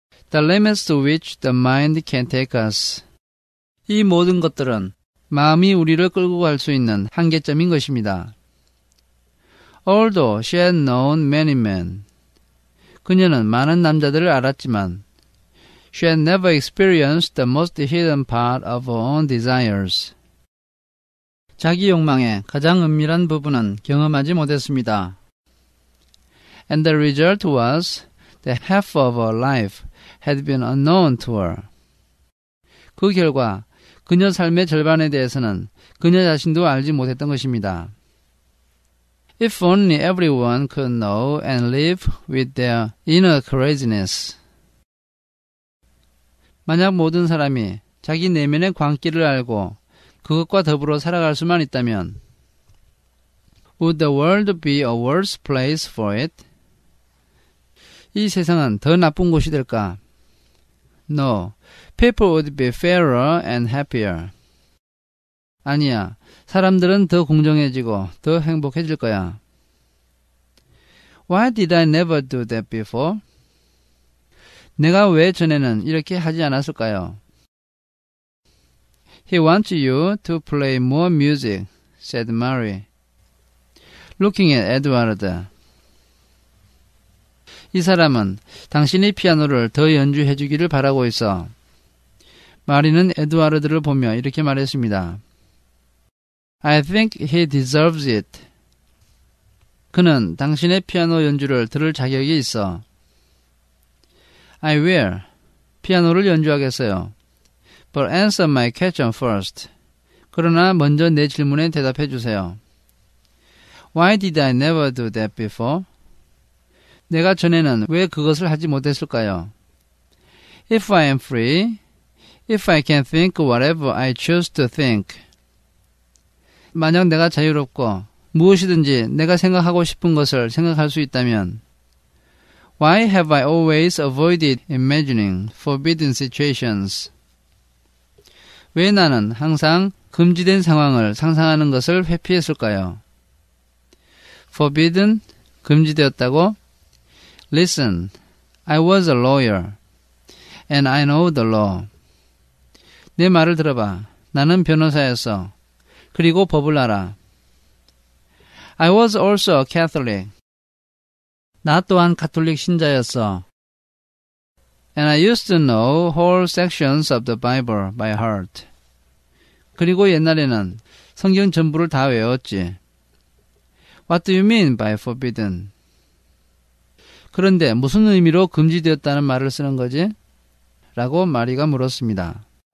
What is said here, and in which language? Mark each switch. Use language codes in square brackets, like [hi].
[en] The limits to which the mind can take us. [ko] 이 모든 것들은 마음이 우리를 끌고 갈 수 있는 한계점인 것입니다. [en] Although she had known many men. [ko] 그녀는 많은 남자들을 알았지만 [en] she had never experienced the most hidden part of her own desires. [ko] 자기 욕망의 가장 은밀한 부분은 경험하지 못했습니다. [en] And the result was that half of her life had been unknown to her. [ko] 그 결과 그녀 삶의 절반에 대해서는 그녀 자신도 알지 못했던 것입니다. [en] If only everyone could know and live with their inner craziness. [ko] 만약 모든 사람이 자기 내면의 광기를 알고 그것과 더불어 살아갈 수만 있다면 [en] Would the world be a worse place for it? [ko] 이 세상은 더 나쁜 곳이 될까? [en] No. People would be fairer and happier. [ko] 아니야. 사람들은 더 공정해지고 더 행복해질 거야. [en] Why did I never do that before? [ko] 내가 왜 전에는 이렇게 하지 않았을까요? [en] He wants you to play more music, said Mary, looking at Edward. [ko] 이 사람은 당신이 피아노를 더 연주해 주기를 바라고 있어. 마리는 에드와르드를 보며 이렇게 말했습니다. [en] I think he deserves it. [ko] 그는 당신의 피아노 연주를 들을 자격이 있어. [en] I will. [ko] 피아노를 연주하겠어요. [en] But answer my question first. [ko] 그러나 먼저 내 질문에 대답해 주세요. [en] Why did I never do that before? [ko] 내가 전에는 왜 그것을 하지 못했을까요? [en] If I am free, if I can think whatever I choose to think. [ko] 만약 내가 자유롭고 무엇이든지 내가 생각하고 싶은 것을 생각할 수 있다면 [en] Why have I always avoided imagining forbidden situations? [ko] 왜 나는 항상 금지된 상황을 상상하는 것을 회피했을까요? [en] Forbidden, [ko] 금지되었다고? [en] Listen, I was a lawyer, and I know the law. [ko] 내 말을 들어봐. 나는 변호사였어. 그리고 법을 알아. [en] I was also a Catholic. [ko] 나 또한 가톨릭 신자였어. [en] And I used to know whole sections of the Bible by heart. [ko] 그리고 옛날에는 성경 전부를 다 외웠지. [en] What do you mean by forbidden? [ko] 그런데 무슨 의미로 금지되었다는 말을 쓰는 거지? 라고 마리가 물었습니다.